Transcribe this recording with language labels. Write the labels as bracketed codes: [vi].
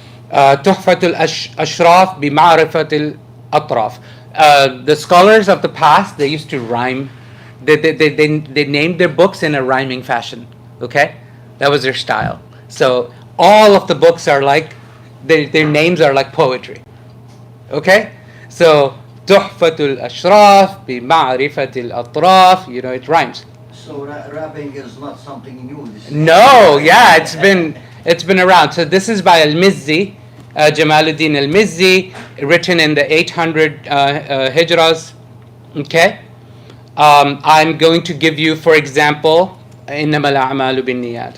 [ar] تحفة الأشراف بمعرفة الأطراف. [en] The scholars of the past, they used to rhyme. They named their books in a rhyming fashion. Okay? That was their style. So all of the books are like, their names are like poetry. Okay? So [ar] تحفة الأشراف بمعرفة الأطراف. [en] You know, it rhymes. So rapping is not something new. No, yeah, it's been around. So this is by al-Mizzi, Jamaluddin al-Mizzi, written in the 800 Hijras. Okay? I'm going to give you, for example, [ar] إِنَّمَا الْأَعْمَالُ بِالنِّيَّاتِ.